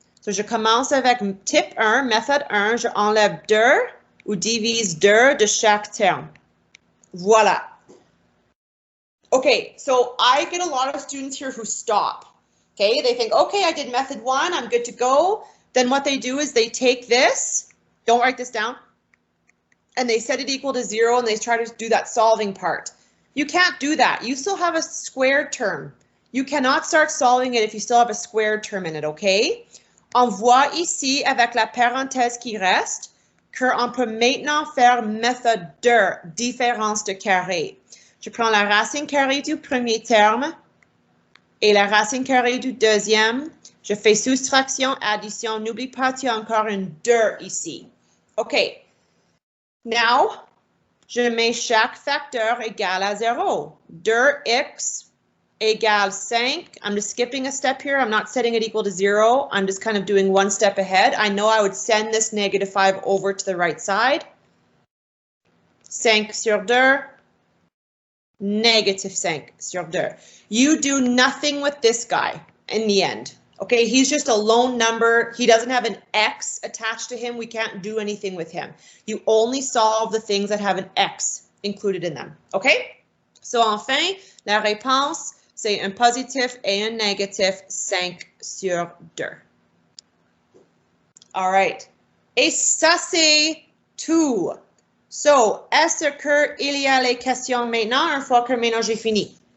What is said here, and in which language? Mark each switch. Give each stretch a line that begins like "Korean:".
French: So, je commence avec type 1, méthode 1. Je enlève 2 ou divise 2 de chaque terme. Voilà.
English: Okay, so I get a lot of students here who stop. Okay, they think, okay, I did method 1, I'm good to go. Then what they do is they take this, don't write this down, and they set it equal to 0 and they try to do that solving part. You can't do that. You still have a squared term. You cannot start solving it if you still have a squared term in it, okay?
French: On voit ici, avec la parenthèse qui reste, qu'on peut maintenant faire méthode 2, différence de carré. Je prends la racine carrée du premier terme et la racine carrée du deuxième. Je fais soustraction, addition. N'oublie pas, tu as encore une 2 ici. OK. Now, je mets chaque facteur égal à 0. 2x égale 5.
English: I'm just skipping a step here. I'm not setting it equal to 0. I'm just kind of doing one step ahead. I know I would send this -5 over to the right side.
French: 5 sur 2. -5 sur 2.
English: You do nothing with this guy in the end. Okay, he's just a lone number. He doesn't have an x attached to him. We can't do anything with him. You only solve the things that have an x included in them. Okay?
French: So enfin, la réponse, c'est un positif et un négatif 5 sur 2. All right. Et ça, c'est tout. So, est-ce qu'il y a les questions maintenant, une fois que maintenant j'ai fini?